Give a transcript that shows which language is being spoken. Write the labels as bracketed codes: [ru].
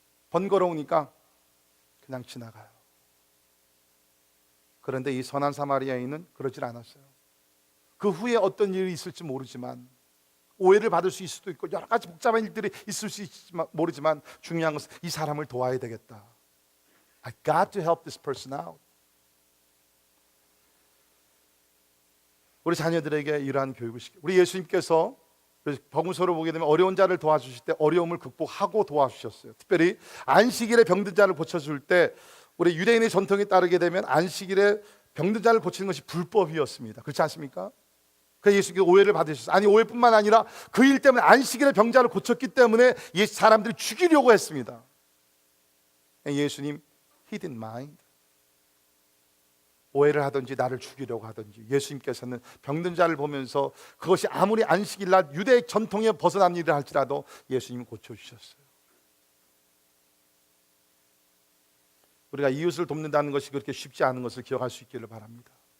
[ko] 번거로우니까 그냥 지나가요. 그런데 이 선한 사마리아인은 그러질 않았어요. 그 후에 어떤 일이 있을지 모르지만 오해를 받을 수 있을 수도 있고 여러 가지 복잡한 일들이 있을 수 있지만 모르지만 중요한 것은 이 사람을 도와야 되겠다. [en] I got to help this person out. [ko] 우리 자녀들에게 이러한 교육을 시켜. 우리 예수님께서 복음서로 보게 되면 어려운 자를 도와주실 때 어려움을 극복하고 도와주셨어요. 특별히 안식일에 병든 자를 고쳐줄 때 우리 유대인의 전통에 따르게 되면 안식일에 병든 자를 고치는 것이 불법이었습니다. 그렇지 않습니까? 그래서 예수님께서 오해를 받으셨어요. 아니 오해뿐만 아니라 그 일 때문에 안식일에 병자를 고쳤기 때문에 사람들이 죽이려고 했습니다. [en] 예수님 He didn't mind. [ko] 오해를 하든지 나를 죽이려고 하든지 예수님께서는 병든 자를 보면서 그것이 아무리 안식일날 유대 전통에 벗어난 일을 할지라도 예수님이 고쳐주셨어요. 우리가 이웃을 돕는다는 것이 그렇게 쉽지 않은 것을 기억할 수 있기를 바랍니다.